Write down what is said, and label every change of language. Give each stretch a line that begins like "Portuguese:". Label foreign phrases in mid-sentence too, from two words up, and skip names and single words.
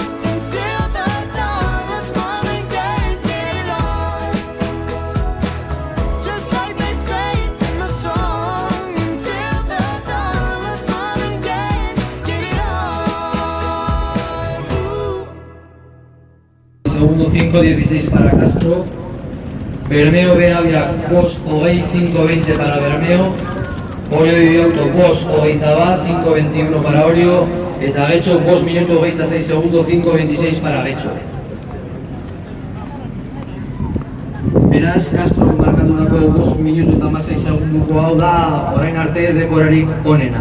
English: Until the dawn, let's Marvin Gaye, get it on. Just like they say in the song. Until the dawn, let's Marvin Gaye, get it on.
Spanish: Segundo 5-16 para Castro. Bermeo Beravia
Basque: Bos Hogei
Spanish: 5-20 para Bermeo. Orio Bibiauto
Basque: Bos Hogeita bat
Spanish: 5-21 para Orio.
Basque: Eta Getxo Bos minutu 26 segundo 5-26 para Getxo. Beraz, Castro markatutako Bos minutu eta 16 segunduko hau da orain arte denborarik onena.